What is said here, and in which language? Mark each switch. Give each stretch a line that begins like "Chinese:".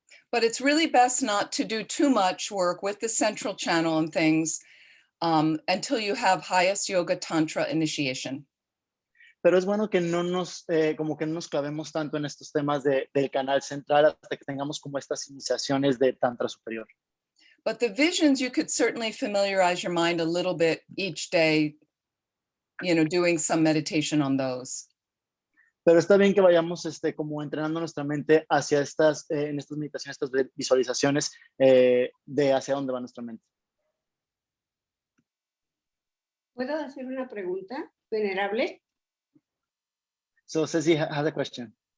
English: But it's really best not to do too much work with the central channel and things until you have highest yoga tantra initiation.
Spanish: pero es bueno que no nos, como que no nos clavemos tanto en estos temas del canal central hasta que tengamos como estas iniciaciones de Tantra superior.
English: But the visions, you could certainly familiarize your mind a little bit each day, you know, doing some meditation on those.
Spanish: Pero está bien que vayamos como entrenando nuestra mente hacia estas, en estas meditaciones, estas visualizaciones de hacia dónde va nuestra mente. ¿Puedo hacer una pregunta, Venerable?
English: So Ceci has a question.